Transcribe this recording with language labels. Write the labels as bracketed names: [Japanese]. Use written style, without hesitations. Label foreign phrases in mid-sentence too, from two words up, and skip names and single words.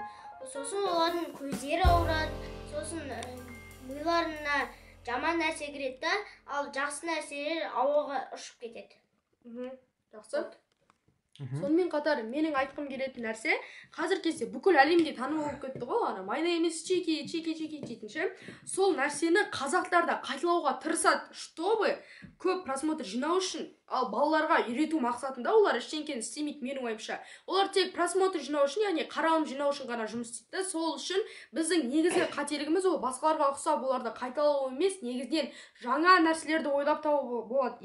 [Kazakh] Сосын олардың көздері ауырады, сосын миларына жаман нәрсе кіреді, ал жақсы нәрселер ауаға ұшып кетеді. Жақсы. Сонымен қатар менің айтқым келетін нәрсе, қазір кезде бүкіл әлемде танымал болып кетті ғой, ана [English] My name is Чики [Kazakh] дейтінші. Сол нәрсені қазақтар да қайталауға тырысады, чтобы көп просмотр жинау үшін, ал балаларға үйрету мақсатында олар ештеңені істемейді менің ойымша. Олар тек просмотр жинау үшін, яғни қаралым жинау үшін ғана жұмыс істейді. Сол үшін біздің негізгі қателігіміз ол басқаларға ұқсап оларды қайталау емес, негізінен жаңа нәрселерді ойлап табу болады.